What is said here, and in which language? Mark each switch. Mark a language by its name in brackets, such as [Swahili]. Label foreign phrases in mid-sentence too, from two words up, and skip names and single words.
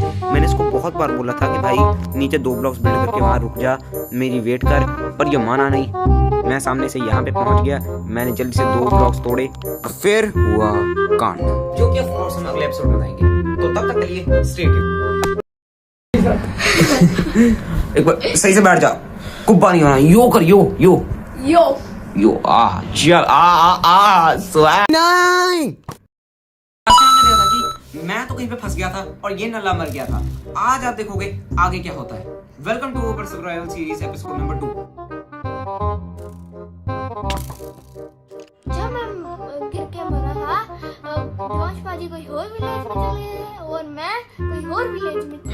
[Hindi] मैंने इसको बहुत बार बोला था कि भाई नीचे 2 ब्लॉक्स बिल्ड करके वहाँ रुक जा, मेरी वेट कर, पर ये माना नहीं। मैं सामने से यहाँ पे पहुंच गया। मैंने जल्दी से 2 ब्लॉक्स तोड़े और फिर हुआ कांड, जो कि [English] of course [Hindi] हम अगले एपिसोड में बताएंगे। तो तब तक के लिए [English] stay tuned. [Hindi] एक बार सही से बैठ जा, कुब्बा नहीं होना। यो कर, यो यो यो यो आ चल आ स्वैग नहीं। मैं तो कहीं पे फंस गया था और ये नल्ला मर गया था। आज आप देखोगे आगे क्या होता है। [English] welcome to over survival series episode number [Hindi] 2। जब मैं गिर के मरा था, दिवांश पाजी कोई और विलेज में चले गए और मैं कोई और विलेज में।